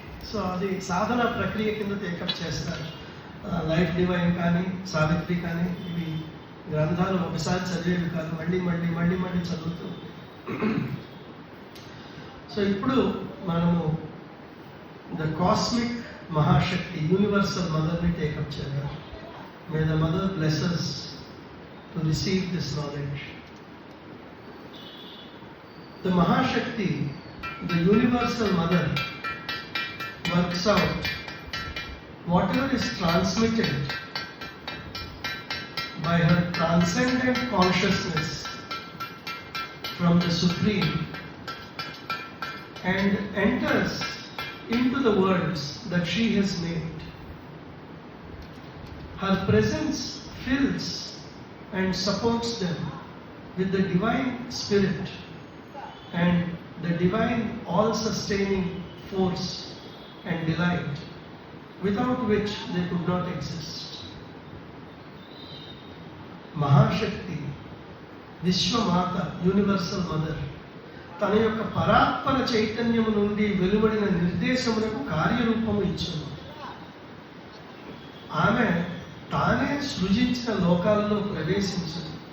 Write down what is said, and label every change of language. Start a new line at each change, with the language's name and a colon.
Telugu: So అది సాధన ప్రక్రియ కింద టేకప్ చేస్తారు. లైఫ్ డివైన్ కానీ సావిత్రి కానీ ఇవి గ్రంథాలు ఒకసారి చదివేవి కాదు, మళ్ళీ చదువుతూ. సో ఇప్పుడు మనము ద కాస్మిక్ మహాశక్తి యూనివర్సల్ మదర్ని టేకప్ చేద్దాం.
English: May the mother bless us to receive this knowledge. The Mahashakti, the universal mother, works out whatever is transmitted by her transcendent consciousness from the Supreme and enters into the worlds that she has made. Her presence fills and supports them with the divine spirit and the divine all-sustaining force and delight, without which they could not exist.
Telugu: Mahashakti, Vishwamata, Universal Mother, తన యొక్క పరాత్పర చైతన్యము నుండి వెలువడిన నిర్దేశములకు కార్యరూపము ఇచ్చింది. ఆమె తానే సృజించిన లోకాల్లో ప్రవేశించింది.